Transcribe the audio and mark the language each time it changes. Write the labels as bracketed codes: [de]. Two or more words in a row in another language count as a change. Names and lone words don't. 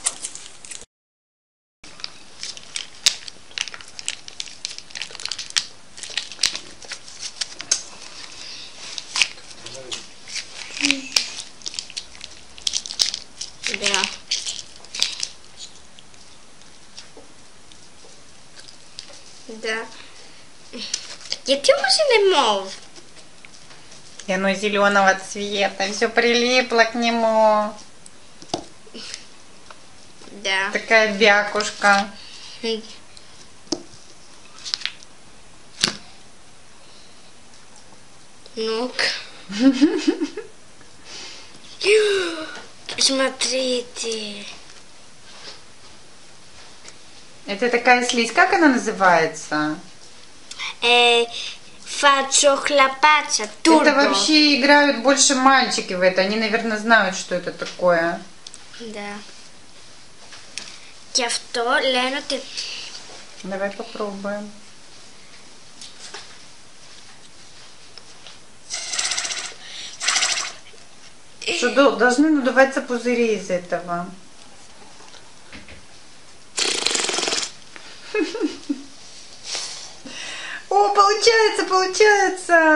[ru] Да. Да. [el] Γιατί όμως είναι мов? [ru] И оно зеленого цвета. Все прилипло к нему. Да. Такая бякушка. Ну-ка. Смотрите. Это такая слизь. Как она называется? Фачохлопаца. Турбо. Это вообще играют больше мальчики в это. Они, наверное, знают, что это такое. Да. [el] Και αυτό λένε ότι... [ru] Давай попробуем. Что должны надуваться пузыри из этого. О, получается, получается!